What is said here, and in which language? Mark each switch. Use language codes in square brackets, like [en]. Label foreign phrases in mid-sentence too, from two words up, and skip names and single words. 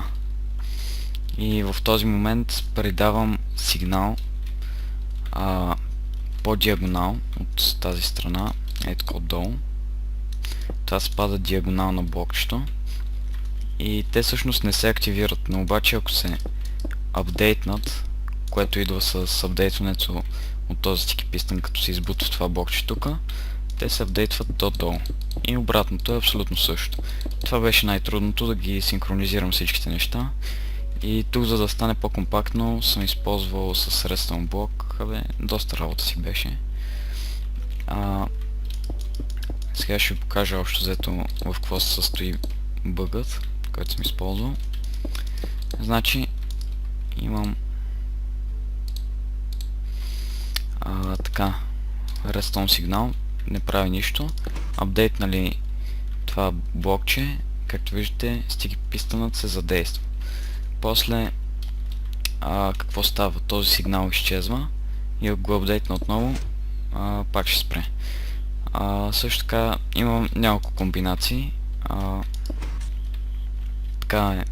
[bg] И в този момент предавам сигнал по диагонал от тази страна, ето отдолу. Това се пада диагонал на блокчето. И те всъщност не се активират, но обаче ако се апдейтнат, което идва с апдейтването от този [en] sticky piston, [bg] като се избутва това блокче тук, те се апдейтват долу. И обратното е абсолютно също. Това беше най-трудното, да ги синхронизирам всичките неща. И тук, за да стане по-компактно, съм използвал със redstone блок. Доста работа си беше. Сега ще ви покажа общо взето в какво се състои бъгът, който съм използвал. Значи, имам така, redstone сигнал, не прави нищо. Апдейтнали това блокче, както виждате, [en] sticky pistonът [bg] се задейства. После какво става? Този сигнал изчезва и ако го апдейтна отново, пак ще спре. Също така имам няколко комбинации. Така е.